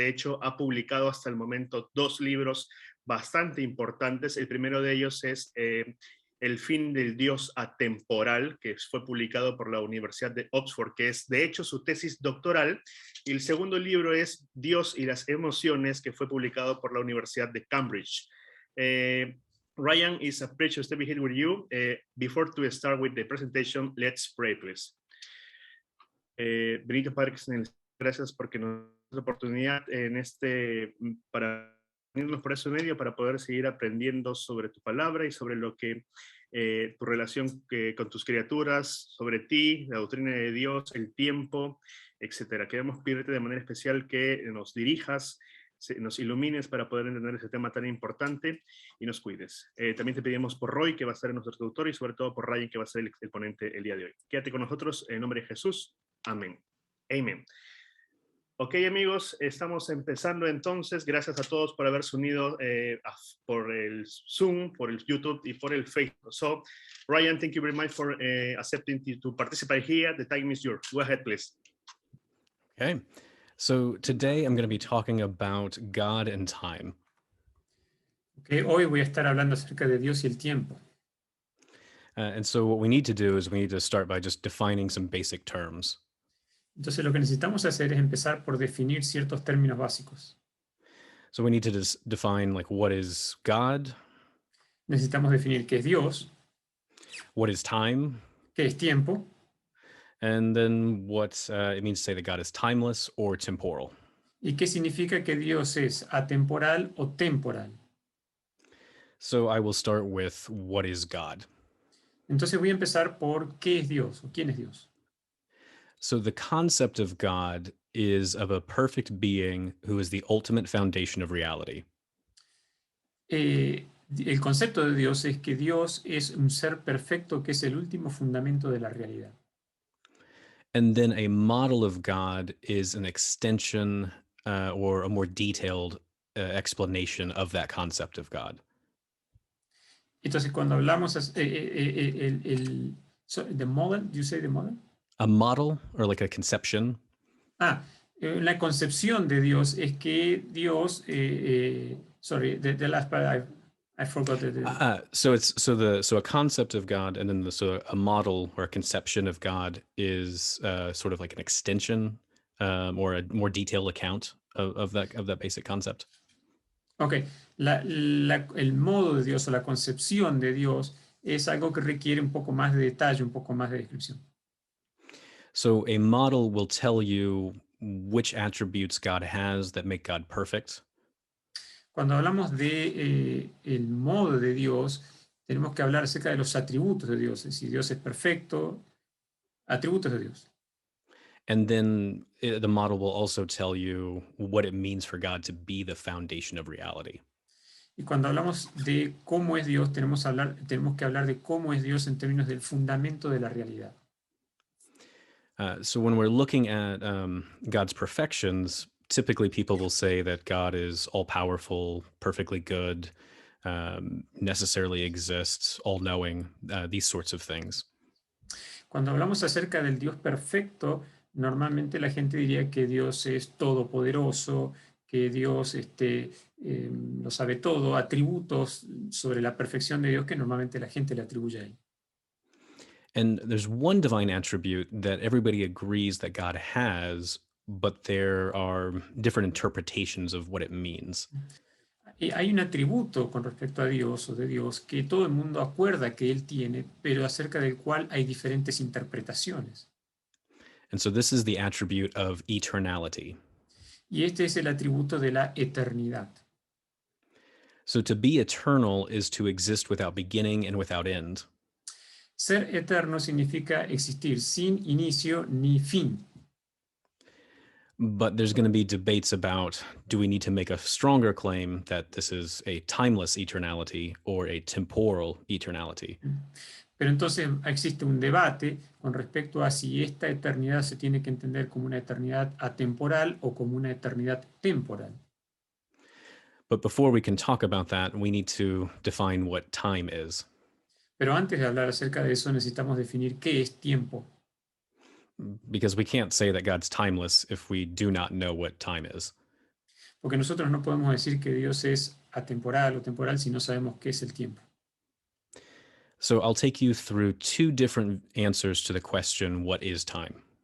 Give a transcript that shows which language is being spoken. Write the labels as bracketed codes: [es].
[es] De hecho, ha publicado hasta el momento 2 libros bastante importantes. El primero de ellos es El fin del Dios atemporal, que fue publicado por la Universidad de Oxford, que es de hecho su tesis doctoral. Y el segundo libro es Dios y las emociones, que fue publicado por la Universidad de Cambridge. [en] Ryan, it's a pleasure to be here with you. Before to start with the presentation, let's pray, please. [es] Benito Padre, gracias porque nos da la oportunidad para unirnos por ese medio, para poder seguir aprendiendo sobre tu palabra y sobre lo que tu relación con tus criaturas, sobre ti, la doctrina de Dios, el tiempo, etcétera. Queremos pedirte de manera especial que nos dirijas, nos ilumines para poder entender ese tema tan importante y nos cuides. También te pedimos por Roy, que va a ser nuestro traductor, y sobre todo por Ryan, que va a ser el ponente el día de hoy. Quédate con nosotros en nombre de Jesús. Amén. Amén. Ok, amigos, estamos empezando entonces. Gracias a todos por haberse unido por el Zoom, por el YouTube y por el Facebook. [en] So, Ryan, thank you very much for accepting to participate here. The time is yours. Go ahead, please. Okay, so today I'm going to be talking about God and time. [es] Okay, hoy voy a estar hablando acerca de Dios y el tiempo. [en] And so what we need to do is we need to start by just defining some basic terms. [es] Entonces lo que necesitamos hacer es empezar por definir ciertos términos básicos. [en] So we need to define like what is God, [es] Necesitamos definir qué es Dios, [en] what is time, [es] qué es tiempo, [en] and then what it means to say that God is timeless or temporal. [es] y qué significa que Dios es atemporal o temporal. [en] So I will start with what is God. [es] Entonces voy a empezar por qué es Dios o quién es Dios. [en] So the concept of God is of a perfect being who is the ultimate foundation of reality. [es] El concepto de Dios es que Dios es un ser perfecto que es el último fundamento de la realidad. [en] And then a model of God is an extension or a more detailed explanation of that concept of God. [es] Entonces cuando hablamos [en] the model, do you say the model? A model or like a conception. [es] La concepción de Dios es que Dios, [en] sorry, the last part I forgot. So a concept of God, and then a model or a conception of God is sort of like an extension or a more detailed account of that basic concept. [es] Okay, el modo de Dios o la concepción de Dios es algo que requiere un poco más de detalle, un poco más de descripción. [en] So a model will tell you which attributes God has that make God perfect. [es] Cuando hablamos de el modo de Dios, tenemos que hablar acerca de los atributos de Dios. Si Dios es perfecto, atributos de Dios. [en] And then the model will also tell you what it means for God to be the foundation of reality. [es] Y cuando hablamos de cómo es Dios, tenemos que hablar de cómo es Dios en términos del fundamento de la realidad. [en] So when we're looking at God's perfections, typically people will say that God is all-powerful, perfectly good, necessarily exists, all-knowing, these sorts of things. [es] Cuando hablamos acerca del Dios perfecto, normalmente la gente diría que Dios es todopoderoso, que Dios lo sabe todo, atributos sobre la perfección de Dios que normalmente la gente le atribuye a él. [en] And there's one divine attribute that everybody agrees that God has, but there are different interpretations of what it means. [es] Hay un atributo con respecto a Dios o de Dios que todo el mundo acuerda que Él tiene, pero acerca del cual hay diferentes interpretaciones. [en] And so this is the attribute of eternality. [es] Y este es el atributo de la eternidad. [en] So to be eternal is to exist without beginning and without end. [es] Ser eterno significa existir sin inicio ni fin. [en] But there's going to be debates about, do we need to make a stronger claim that this is a timeless eternality or a temporal eternality? [es] Pero entonces existe un debate con respecto a si esta eternidad se tiene que entender como una eternidad atemporal o como una eternidad temporal. [en] But before we can talk about that, we need to define what time is. [es] Pero antes de hablar acerca de eso, necesitamos definir qué es tiempo. [en] Because we can't say that God's timeless if we do not know what time is. [es] Porque nosotros no podemos decir que Dios es atemporal o temporal si no sabemos qué es el tiempo. [en] So I'll take you through two different answers to the question, what is time?